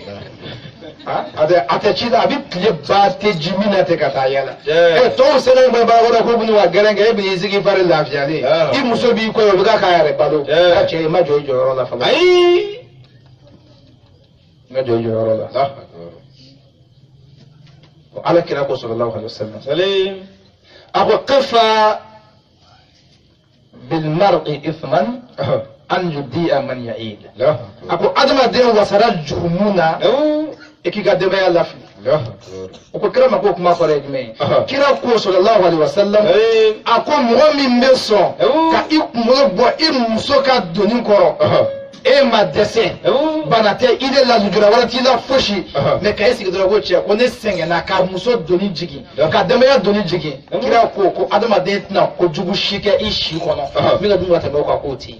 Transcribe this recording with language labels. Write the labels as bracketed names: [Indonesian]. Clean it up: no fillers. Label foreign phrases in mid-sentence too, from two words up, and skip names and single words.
[Bambara] a tɛ ci la a bɛ tile ba tɛ ji min na ten ka taa yala. tɔw sɛnɛ bɛ baara k'u bɛna wa gɛrɛn kɛ e bɛ n'i sigi fari lafiyalen i muso b'i kɔ ye o bɛ k'a yɛrɛ balo a cɛ i ma jɔ i jɔyɔrɔ la fɔlɔ. n ka jɔ i jɔyɔrɔ la. ala kira ko [Arabic] صلى الله عليه وسلم [Bambara] a ko [Arabic] كفى بالمرء إثما أن يضيع من يعيد. [Bambara] a ko adamaden wasara jurumu na e k'i ka denbaya lafili. o ko kira ma ko kuma fɔra ye jumɛn ye. kira ko [Arabic] صلى الله عليه وسلم [Bambara] a ko mɔgɔ min bɛ sɔn ka i kunkolo bɔ i muso ka doni kɔrɔ e ma dɛsɛ bana tɛ i de ladujura wɛrɛ t'i la fosi mɛ ka i sigi dɔrɔn ko cɛ ko ne sɛgɛnna ka muso doni jigin ka denbaya doni jigin kira ko adamaden tɛna kojugu si kɛ i si kɔnɔ min ka dun ka tɛmɛ o kan k'o tɛ yen.